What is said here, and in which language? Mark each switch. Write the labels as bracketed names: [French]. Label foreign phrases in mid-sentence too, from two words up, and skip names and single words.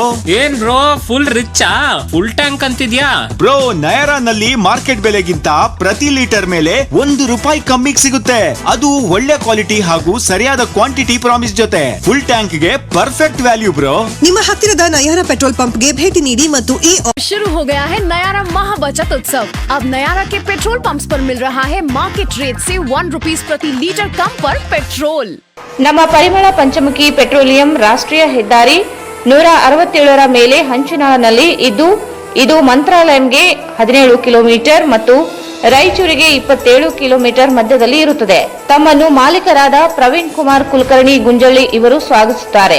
[Kannada] ಏನ್ ಬ್ರೋ, ಫುಲ್ ರಿಚ್ಚಾ? [English] full tank [Kannada] ಅಂತಿದ್ಯಾ? ಬ್ರೋ, ನಯರಾನಲ್ಲಿ ಮಾರ್ಕೆಟ್ ಬೆಲೆಗಿಂತ ಪ್ರತಿ ಲೀಟರ್ ಮೇಲೆ ₹1 ಕಮ್ಮಿಗೆ ಸಿಗುತ್ತೆ. ಅದು ಒಳ್ಳೆ ಕ್ವಾಲಿಟಿ ಹಾಗೂ ಸರಿಯಾದ [English] quantity promise [Kannada] ಜೊತೆ [English] full tank [Kannada] ಗೆ [English] perfect value bro. [Kannada] ನಿಮ್ಮ ಹತ್ತಿರದ ನಯಾರಾ [English] petrol pump [Kannada] ಗೆ ಭೇಟಿ ನೀಡಿ ಮತ್ತು [Hindi] शुरू हो गया है नयारा महा बचत उत्सव। अब नयारा के पेट्रोल पंप्स पर मिल रहा है [English] market rate [Hindi] से ₹1 प्रति लीटर कम पर पेट्रोल। [Kannada] ನಮ್ಮ ಪರಿಮಳ ಪಂಚಮುಖಿ ಪೆಟ್ರೋಲಿಯಂ ರಾಷ್ಟ್ರೀಯ ಹೆದ್ದಾರಿ 167ರ ಮೇಲೆ ಹಂಚಿನಾಳನಲ್ಲಿ ಇದ್ದು, ಇದು ಮಂತ್ರಾಲಯಂಗೆ 17 ಕಿಲೋಮೀಟರ್ ಮತ್ತು ರಾಯಚೂರಿಗೆ 27 ಕಿಲೋಮೀಟರ್ ಮಧ್ಯದಲ್ಲಿ ಇರುತ್ತದೆ. ತಮ್ಮನ್ನು ಮಾಲೀಕರಾದ ಪ್ರವೀಣ್ ಕುಮಾರ್ ಕುಲಕರ್ಣಿ ಗುಂಜಳ್ಳಿ ಇವರು ಸ್ವಾಗತಿಸುತ್ತಾರೆ.